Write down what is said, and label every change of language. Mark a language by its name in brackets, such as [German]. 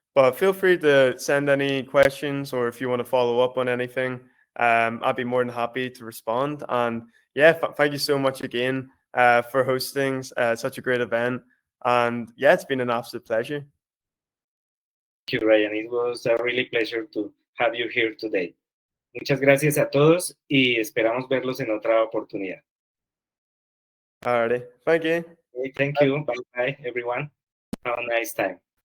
[English] But feel free to send any questions, or if you want to follow up on anything, I'd be more than happy to respond. And yeah, thank you so much again for hosting such a great event. And yeah, it's been an absolute pleasure. Thank you, Ryan. It was a really pleasure to have you here today. [Spanish] Muchas gracias a todos y esperamos verlos en otra oportunidad. [English] Alrighty, thank you. Okay, thank you. Bye bye, everyone. Have a nice time.